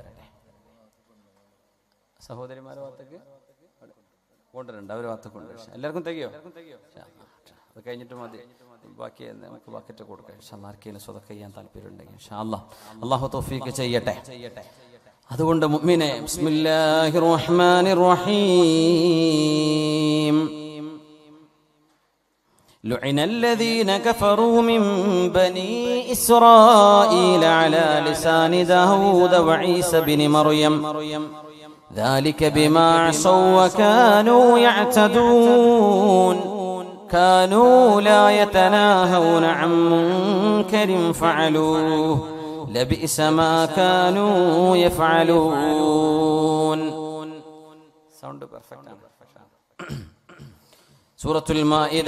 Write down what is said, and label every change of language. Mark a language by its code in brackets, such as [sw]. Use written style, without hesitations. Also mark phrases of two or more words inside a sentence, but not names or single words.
[ml] സഹോദരിമാരെ ഭാഗത്തേക്ക് കൊണ്ടുവരണ്ട, അവർ ഭാഗത്തേക്ക് കൊണ്ടുവരും. എല്ലാവർക്കും തികയോ? അത് കഴിഞ്ഞിട്ട് മതി, ബാക്കി നമുക്ക് ബക്കറ്റ് കൊടുക്കാം. ആർക്കെങ്കിലും സ്വതക്ക ചെയ്യാൻ താല്പര്യം ഉണ്ടെങ്കിൽ [ar] إن شاء الله [ml] അള്ളാഹു തൗഫീഖ് ചെയ്യട്ടെ. അതുകൊണ്ട് മുഅ്മിനേ, [ar] بسم الله الرحمن الرحيم. لعن الذين كفروا من بني إسرائيل على لسان داود وعيسى بن مريم ذلك بما عصوا وكانوا يعتدون. كانوا لا يتناهون عن منكر فعلوه لبئس ما كانوا يفعلون. [en] sound perfect [ml] ആണ്. സൂറത്തുൽ മാഇദ.